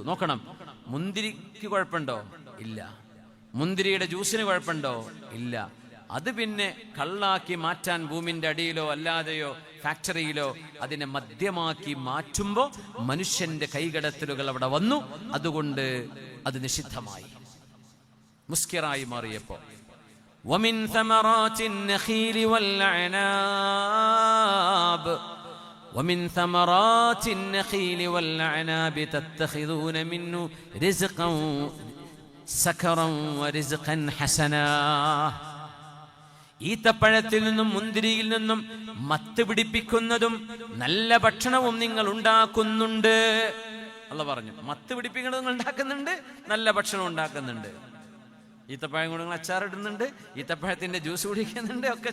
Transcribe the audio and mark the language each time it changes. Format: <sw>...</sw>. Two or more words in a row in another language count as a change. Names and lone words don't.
<ml>നോക്കണം, മുന്തിരിക്ക് കുഴപ്പമുണ്ടോ? ഇല്ല. മുന്തിരിയുടെ ജ്യൂസിന് കുഴപ്പമുണ്ടോ? ഇല്ല. അത് പിന്നെ കള്ളാക്കി മാറ്റാൻ ഭൂമിന്റെ അടിയിലോ അല്ലാതെയോ ഫാക്ടറിയിലോ അതിനെ മദ്യമാക്കി മാറ്റുമ്പോൾ മനുഷ്യന്റെ കൈകടത്തലുകൾ അവിടെ വന്നു. അതുകൊണ്ട് അത് നിഷിദ്ധമായി, മുസ്കിറായി മാറിയപ്പോ.</ml> <ar>وَمِنْ ثَمَرَاتِ النَّخِيلِ وَالْأَعْنَابِ وَمِنْ ثَمَرَاتِ النَّخِيلِ وَالْأَعْنَابِ تَتَّخِذُونَ مِنْهُ رِزْقًا سَكَرًا وَرِزْقًا حَسَنًا.</ar> <ml>ഈത്തപ്പഴത്തിൽ നിന്നും മുന്തിരിയിൽ നിന്നും മത്ത് പിടിപ്പിക്കുന്നതും നല്ല ഭക്ഷണവും നിങ്ങൾ ഉണ്ടാക്കുന്നുണ്ട്. അല്ലാഹു പറഞ്ഞു, മത്ത് പിടിപ്പിക്കുന്നത് നിങ്ങൾ ഉണ്ടാക്കുന്നുണ്ട്, നല്ല ഭക്ഷണം ഉണ്ടാക്കുന്നുണ്ട്. ഈത്തപ്പഴം കൊണ്ട് നിങ്ങൾ അച്ചാറിടുന്നുണ്ട്, ഈത്തപ്പഴത്തിന്റെ ജ്യൂസ് കുടിക്കുന്നുണ്ട് ഒക്കെ.</ml>